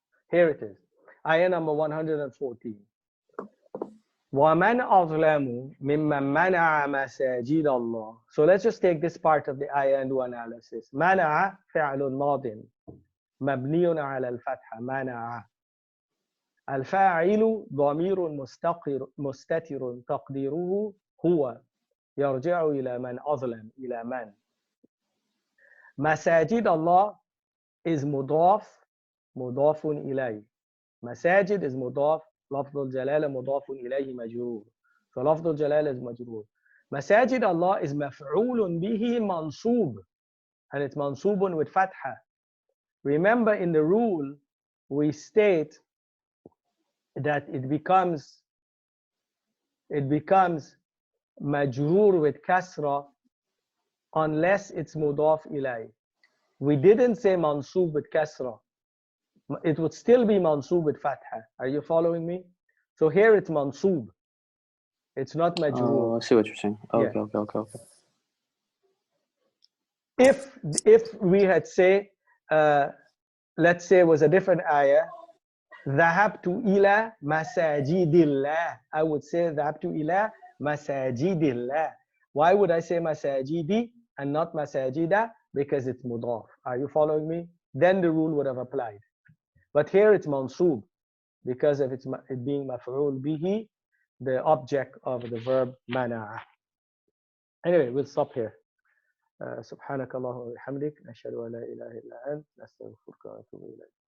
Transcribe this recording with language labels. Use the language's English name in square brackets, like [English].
[English] Here it is. Ayah number 114. [Arabic] وَمَنْ أَظْلَمُ مِمَّنْ مَنَعَ مَسَاجِدَ اللَّهِ. [English] So let's just take this part of the ayah and do analysis. [Arabic] مَنَعَ فعل ماض مبني على الفتحة. منع. الفاعل ضمير مستتر تقديره هو يرجع إلى من أظلم. إلى من. مساجد الله is مضاف إليه. مساجد is مضاف. لفظ الجلالة مضاف إليه مجرور. So لفظ الجلالة is مجرور. مساجد الله is مفعول به منصوب, and it's منصوب with fatha. [English] Remember, in the rule we state that it becomes majroor with kasra unless it's mudaf ilay. We didn't say mansub with kasra. It would still be mansub with fatha. Are you following me? So here it's mansub. It's not majroor. Oh, I see what you're saying. Okay, Yeah. okay. If we had say, let's say it was a different ayah, [Arabic] ذهبت إلى مساجد الله. [English] I would say [Arabic] ذهبت إلى مساجد الله. [English] Why would I say مساجد and not مساجد? Because it's مضاف. Are you following me? Then the rule would have applied. But here it's mansub because of it being مفعول به, the object of the verb منع. Anyway, we'll stop here. [Arabic] سبحانك اللهم وبحمدك نشهد أن لا إله إلا أنت نستغفرك ونتوب إليك.